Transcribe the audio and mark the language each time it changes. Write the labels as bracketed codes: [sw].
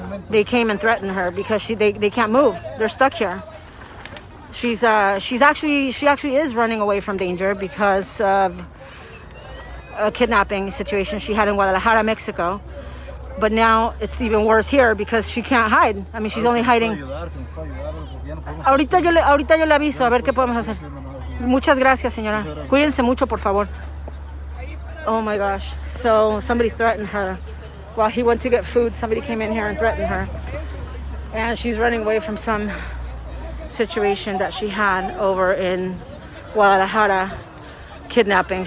[en] They came and threatened her because they can't move. They're stuck here. She actually is running away from danger because of a kidnapping situation she had in Guadalajara, Mexico. But now it's even worse here because she can't hide. I mean, she's only hiding. [es] Ahorita yo le aviso a ver qué podemos hacer. Muchas gracias, señora. Cuídense mucho, por favor. [en] Oh my gosh. So somebody threatened her while he went to get food. Somebody came in here and threatened her. And she's running away from some situation that she had over in Guadalajara. Kidnapping.